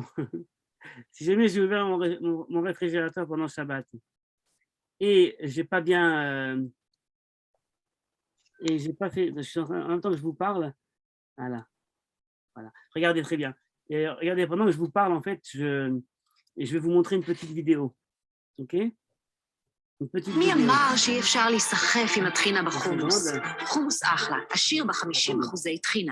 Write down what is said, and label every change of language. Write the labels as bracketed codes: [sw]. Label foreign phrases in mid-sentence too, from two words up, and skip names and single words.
[fr] Si jamais j'ai ouvert mon réfrigérateur pendant Shabbat et j'ai pas bien et j'ai pas fait, je suis en même temps que je vous parle, voilà, voilà. Regardez très bien. Et regardez, pendant que je vous parle, en fait, je vais vous montrer une petite vidéo. OK? Une petite [he] מי [fr] vidéo. [he] אמר שאי אפשר להיסחף עם הטחינה בחומוס? [fr] seconde. [he] חומוס אחלה, עשיר ב-50% טחינה.